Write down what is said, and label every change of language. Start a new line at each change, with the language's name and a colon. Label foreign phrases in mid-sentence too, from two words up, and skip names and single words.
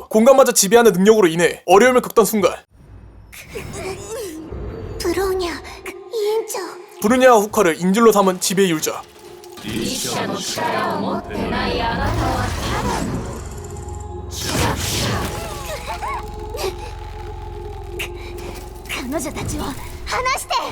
Korean: 공간마저 지배하는 능력으로 인해 어려움을 겪던 순간
Japanese: ブローニャ委員長。
Korean: 브루냐와 후카를 인질로 삼은 지배의 율자.
Japanese: 一者の力を持ってないあなたは彼女たちを離して。